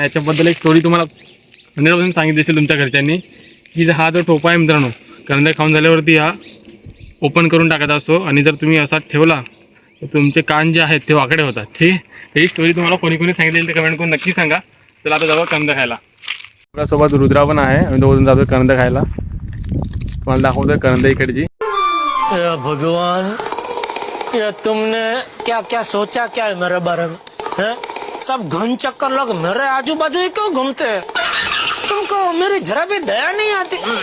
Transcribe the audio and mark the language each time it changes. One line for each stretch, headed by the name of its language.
Marathi: याच्याबद्दल एक स्टोरी तुम्हाला 100% सांगितली असेल तुमच्या घरच्यांनी, की हा जो टोपा आहे मित्रांनो, कंदा खाऊन झाल्यावरती हा ओपन करून टाकायचा असतो. आणि जर तुम्ही असा ठेवला तर तुमचे कान जे आहेत ते वाकडे होतात. ठीक आहे, ही स्टोरी तुम्हाला कोणी कोणी सांगितलेली ते कमेंट करून नक्की सांगा. चला आता जाऊ कंद खायला. आपल्यासोबत रुद्रा पण आहे. आम्ही दोघं जातो कंद खायला. तुम्हाला दाखवतोय कंद इकडची.
Hindi: भगवान, ये तुमने क्या क्या सोचा क्या है मेरे बारे में? हैं? सब घन चक्कर लोग मेरे आजू बाजू ही क्यों घूमते हैं? तुमको मेरी जरा भी दया नहीं आती.